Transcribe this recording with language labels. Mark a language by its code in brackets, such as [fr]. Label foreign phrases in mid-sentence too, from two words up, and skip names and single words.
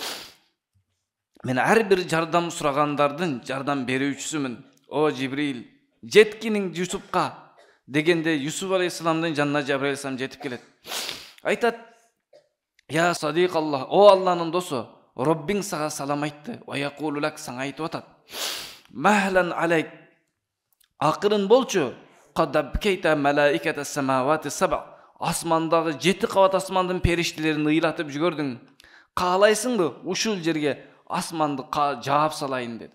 [ky] Мен ар бир жардам сурагандардын жардам берүүчүсүмүн. О Жибрил, жеткиниң Юсупка дегенде Юсуф алейхиссаламдын жанына Жабраил алейхиссалам жетип келет. Айтат: [ar] "يا صديق الله, [ky] о Алланын досу, Роббиң сага салам айтты. [ar] ويقول لك [ky] саңа айтып атат. [ar] مهلا عليك. [ky] Акырын болчу. [ar] قد أبكيت ملائكة السماوات السبع. [ky] Асмандагы 7 кабат асмандын периштелерин ыйлатып жүгөрдүң. Каалайсыңбы ушул жерге асманды жаап салайын dedi.